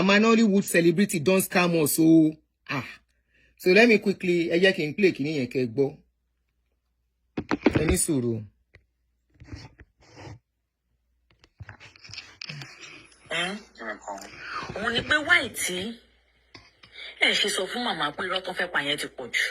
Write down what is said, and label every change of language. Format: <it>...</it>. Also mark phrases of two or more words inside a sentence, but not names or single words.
<en>mama Nollywood celebrity don't scam us. So let me quickly,</en> <yo>ẹ jẹ́ kí n play kìíní yẹn kẹ́ gbọ́. Ẹ ní sùúrù. Òun ni pé wáì tí ẹ ṣe sọ fún màmá pé irọ́ tó fẹ́ pa yẹn ti pọ̀ jù.</yo>